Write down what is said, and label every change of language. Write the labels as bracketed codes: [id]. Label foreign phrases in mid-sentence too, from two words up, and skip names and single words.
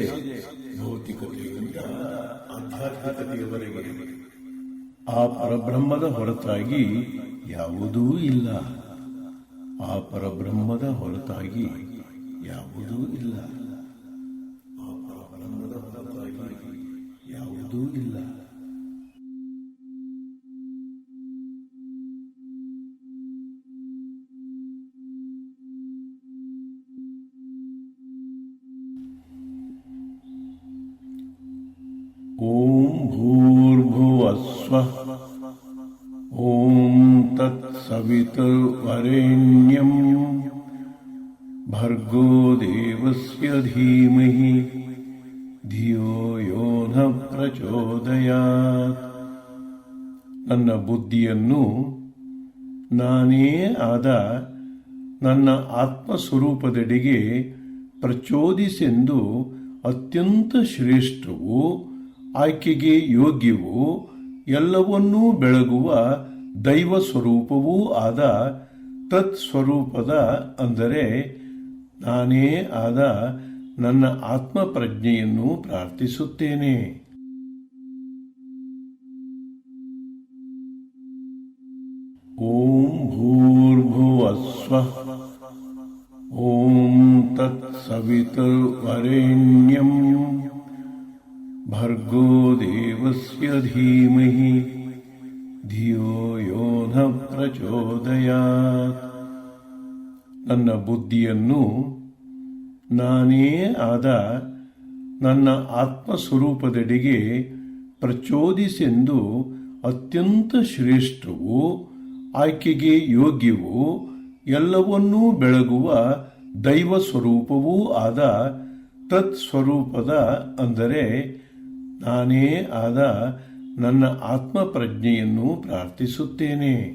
[kn] ಭೌತಿಕತೆಯಿಂದ ಆಧ್ಯಾತ್ಮಿಕತೆಯವರೆಗೆ ಆ ಪರಬ್ರಹ್ಮದ ಹೊರತಾಗಿ ಯಾವುದೂ ಇಲ್ಲ. ಆ ಪರಬ್ರಹ್ಮದ ಹೊರತಾಗಿ ಯಾವುದೂ ಇಲ್ಲ. ಆ ಪರಬ್ರಹ್ಮದ ಹೊರತಾಗಿ ಯಾವುದೂ ಇಲ್ಲ. [sa] ಓಂ ಭೂರ್ಭುವಸ್ವಃ ಓಂ ತತ್ಸವಿತುರ್ವರೆಣ್ಯಂ ಭರ್ಗೋ ದೇವಸ್ಯ ಧೀಮಹಿ ಧಿಯೋ ಯೋ ನ ಪ್ರಚೋದಯಾತ್. [kn] ನನ್ನ ಬುದ್ಧಿಯನ್ನು ನಾನೇ ಆದ ನನ್ನ ಆತ್ಮಸ್ವರೂಪದೆಡೆಗೆ ಪ್ರಚೋದಿಸೆಂದು ಅತ್ಯಂತ ಶ್ರೇಷ್ಠವೂ ಆಯ್ಕೆಗೆ ಯೋಗ್ಯವೂ ಎಲ್ಲವನ್ನೂ ಬೆಳಗುವ ದೈವ ಸ್ವರೂಪವೂ ಆದ ತತ್ಸ್ವರೂಪದ ಅಂದರೆ ನಾನೇ ಆದ ನನ್ನ ಆತ್ಮ ಪ್ರಜ್ಞೆಯನ್ನು ಪ್ರಾರ್ಥಿಸುತ್ತೇನೆ. [sa] ಓಂ ಭೂರ್ಭುವಸ್ವಃ ಓಂ ತತ್ಸವಿತುರ್ವರೆಣ್ಯಂ ಭರ್ಗೋ ದೇವಸ್ಯ ಧೀಮಹಿ ಧಿಯೋ ಯೋ ನ ಪ್ರಚೋದಯಾತ್. [kn] ನನ್ನ ಬುದ್ಧಿಯನ್ನು ನಾನೇ ಆದ ನನ್ನ ಆತ್ಮಸ್ವರೂಪದೆಡೆಗೆ ಪ್ರಚೋದಿಸೆಂದು ಅತ್ಯಂತ ಶ್ರೇಷ್ಠವೂ ಆಯ್ಕೆಗೆ ಯೋಗ್ಯವೂ ಎಲ್ಲವನ್ನೂ ಬೆಳಗುವ ದೈವ ಸ್ವರೂಪವೂ ಆದ ತತ್ಸ್ವರೂಪದ ಅಂದರೆ ನಾನೇ ಆದ ನನ್ನ ಆತ್ಮ ಪ್ರಜ್ಞೆಯನ್ನು ಪ್ರಾರ್ಥಿಸುತ್ತೇನೆ.